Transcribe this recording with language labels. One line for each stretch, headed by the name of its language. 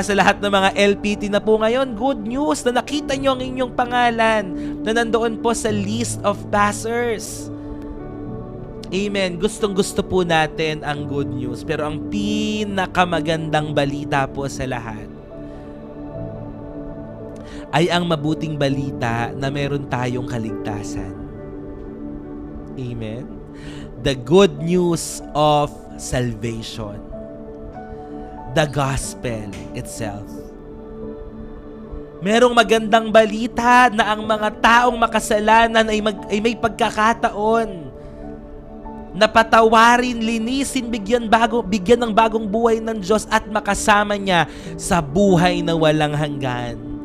Filipino: Sa lahat ng mga LPT na po ngayon,
English: good news
Filipino: na nakita nyo ang inyong pangalan na nandoon po sa list of passers. Amen. Gustong-gusto po natin ang good news. Pero ang pinakamagandang balita po sa lahat ay ang mabuting balita na meron tayong kaligtasan. Amen.
English: The good news of salvation. The gospel itself.
Filipino: Merong magandang balita na ang mga taong makasalanan ay may pagkakataon na patawarin, linisin, bigyan ng bagong buhay ng Diyos at makasama niya sa buhay na walang hanggan.